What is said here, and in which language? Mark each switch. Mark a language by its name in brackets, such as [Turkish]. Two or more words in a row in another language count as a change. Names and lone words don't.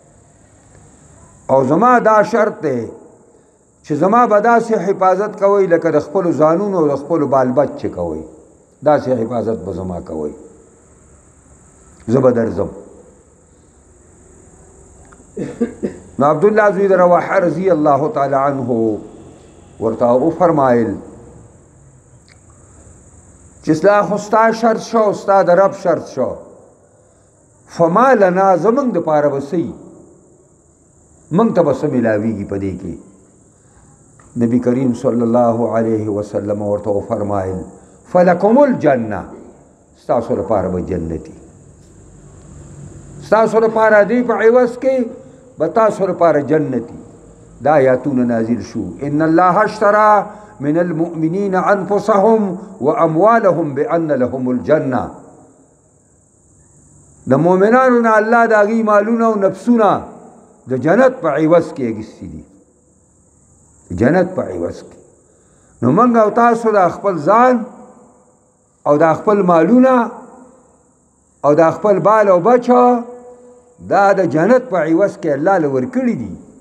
[Pashto] او زما دا شرط دی چې زما به داسې حفاظت کوئ لکه د خپلو ځانونو او د خپلو بال بچ چې کوئ، داسې حفاظت به زما کوئ، زه به درځم. نو عبدالله زوی د رواحه [Arabic] رضی الله تعالی عنه [Pashto] ورته وفرمایل چې ستا خو ستا شرط شو، ستا د رب شرط شو، [Arabic] فما لنا [Pashto] زمونږ دپاره به څه وي، موږ ته به څه میلاویږي په دې کې. نبی کریم [Arabic] صلی الله علیه وسلم [Pashto] ورته وفرمایل [Arabic] فلکم الجنه، [Pashto] ستاسو لپاره به جنتي. ستاسو لپاره دی په عوض کې به تاسو لپاره جنتي. دا آیاتونه نازل شو. [Arabic] ان الله اشترى من المؤمنین انفسهم واموالهم بان لهم الجنه. [Pashto] د مؤمنانو نه الله د هغوی مالونه او نفسونه د جنت په عوض کې اخیستي دي. جنت په عوض کې. نو موږ او تاسو د خپل ځان او د خپل مالونه او د خپل بال او بچه دا د جنت په عوض کې الله له ورکړي دي.